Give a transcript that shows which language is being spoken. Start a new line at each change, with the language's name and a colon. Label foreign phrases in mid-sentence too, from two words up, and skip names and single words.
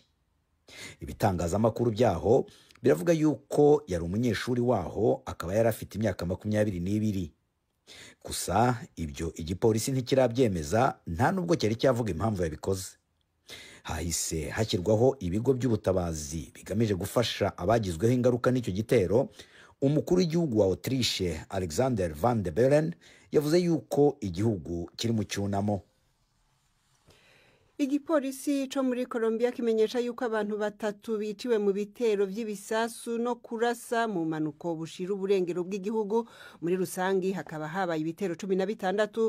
Kinyarwanda: Ibitangazamakuru byaho biravuga yuko yari umunyeshuri waho, akaba yari afite imyaka 22. Gusa ibyo igipolisi ntikirabyemeza, nta nubwo cyari cyavuga impamvu yabikoze. Hahise hashyirwaho ibigo by'ubutabazi bigamije gufasha abagizweho ingaruka n'icyo gitero. Umukuru w'igihugu wa Autriche Alexander Van der Bellen yavuze yuko igihugu kiri mu cyunamo.
Rundi: Igipolisi co muri Colombia kimenyesha yuko abantu 3 biciwe mu bitero vy'ibisasu no kurasa mu manuko bushira uburengero bw'igihugu. Muri rusangi hakaba habaye ibitero 16.